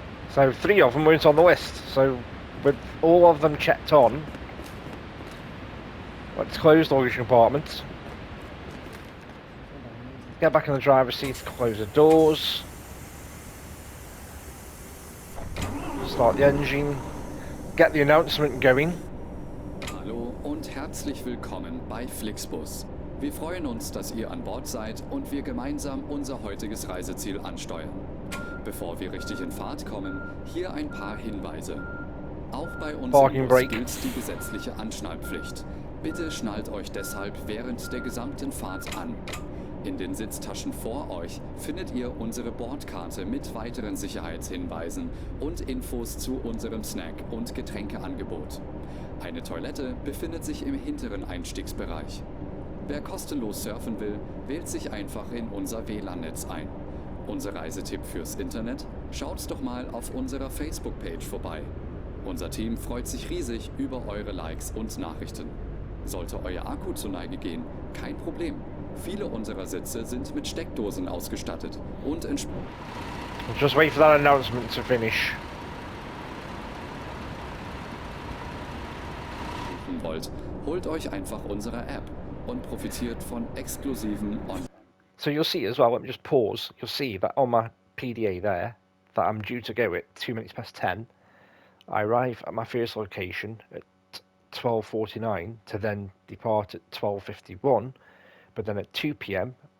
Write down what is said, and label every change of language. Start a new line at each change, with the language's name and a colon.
English: So 3 of them weren't on the list. So with all of them checked on, let's close the luggage compartment. Get back in the driver's seat, close the doors. Start the engine. Get the announcement going.
German: Hallo und herzlich willkommen bei Flixbus. Wir freuen uns, dass ihr an Bord seid und wir gemeinsam unser heutiges Reiseziel ansteuern. Bevor wir richtig in Fahrt kommen, hier ein paar Hinweise. Auch bei uns
English: Parking
German: im Bus
English: brake.
German: gilt die gesetzliche Anschnallpflicht. Bitte schnallt euch deshalb während der gesamten Fahrt an. In den Sitztaschen vor euch findet ihr unsere Bordkarte mit weiteren Sicherheitshinweisen und Infos zu unserem Snack- und Getränkeangebot. Eine Toilette befindet sich im hinteren Einstiegsbereich. Wer kostenlos surfen will, wählt sich einfach in unser WLAN-Netz ein. Unser Reisetipp fürs Internet? Schaut doch mal auf unserer Facebook-Page vorbei. Unser Team freut sich riesig über eure Likes und Nachrichten. Sollte euer Akku zur Neige gehen, kein Problem. Viele unserer Sitze sind mit Steckdosen ausgestattet und
English: Just wait for that announcement to finish.
German: wollt, holt euch einfach unsere App und profitiert von exklusiven
English: So you'll see as well, let me just pause, you'll see that on my PDA there, that I'm due to go at 2 minutes past 10. I arrive at my first location at 12:49 to then depart at 12:51, but then at 2 p.m.